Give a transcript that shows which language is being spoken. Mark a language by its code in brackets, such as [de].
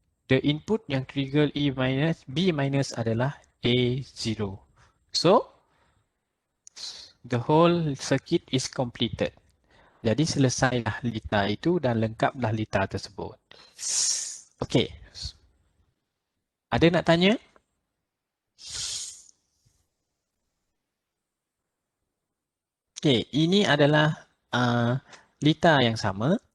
[en] The input yang trigger B- adalah A0. So the whole circuit is completed. [ms] Jadi selesailah litar itu dan lengkaplah litar tersebut. Okay. Ada nak tanya? Okay, ini adalah litar yang sama.